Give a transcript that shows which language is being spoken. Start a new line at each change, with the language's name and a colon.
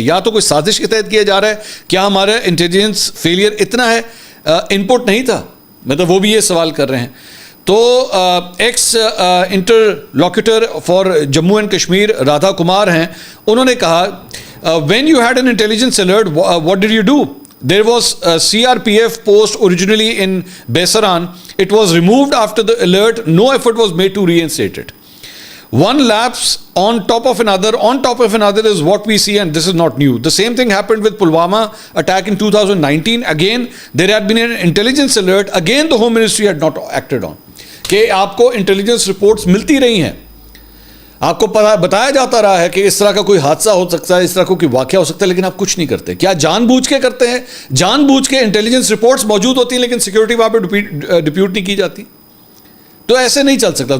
Urdu: یا تو کوئی سازش کے تحت کیا جا رہا ہے، کیا ہمارا انٹیلیجنس فیلئر اتنا ہے، ان پٹ نہیں تھا، مطلب وہ بھی یہ سوال کر رہے ہیں. تو x انٹرلوکیٹر for Jammu and Kashmir Radha Kumar ہیں، انہوں نے کہا
English: when you had an intelligence alert, what did you do? There was a CRPF post originally in Besaran. It was removed after the alert. No effort was made to reinstate it. One lapse on top of another is what we see, and this is not new. The same thing happened with Pulwama attack in 2019. Again, there had been an intelligence alert. Again, the Home Ministry had not acted on.
Urdu: کہ آپ کو intelligence reports ملتی رہی ہیں، آپ کو بتایا جاتا رہا ہے کہ اس طرح کا کوئی حادثہ ہو سکتا ہے، اس طرح کا کوئی واقعہ ہو سکتا ہے، لیکن آپ کچھ نہیں کرتے. کیا جان بوجھ کے کرتے ہیں؟ جان بوجھ کے انٹیلیجنس رپورٹس موجود ہوتی ہیں لیکن سیکورٹی وہاں پہ ڈپیوٹ نہیں کی جاتی. تو ایسے نہیں چل سکتا.